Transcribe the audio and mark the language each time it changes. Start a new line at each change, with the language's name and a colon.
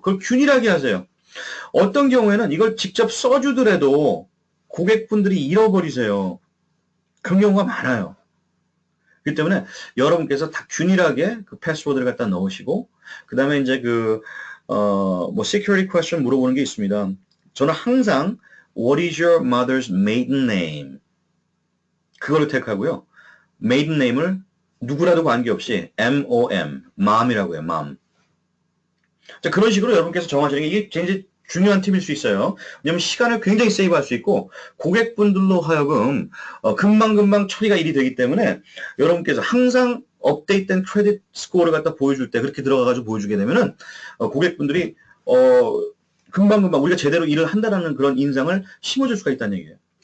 Korean: 그걸 균일하게 하세요. 어떤 경우에는 이걸 직접 써주더라도 고객분들이 잃어버리세요. 그런 경우가 많아요. 그렇기 때문에 여러분께서 다 균일하게 그 패스워드를 갖다 넣으시고 그 다음에 이제 뭐 security question 물어보는 게 있습니다. 저는 항상
English: What is your mother's maiden name?
Korean: 그거를 택하고요. maiden name을 누구라도 관계없이 MOM, mom이라고 해요. mom. 자, 그런 식으로 여러분께서 정하시는 게 이게 굉장히 중요한 팁일 수 있어요. 왜냐하면 시간을 굉장히 세이브할 수 있고 고객분들로 하여금 금방금방 처리가 일이 되기 때문에 여러분께서 항상 업데이트된 크레딧 스코어를 갖다 보여줄 때 그렇게 들어가가지고 보여주게 되면은 고객분들이 금방금방 우리가 제대로 일을 한다는 그런 인상을 심어줄 수가 있다는 얘기예요.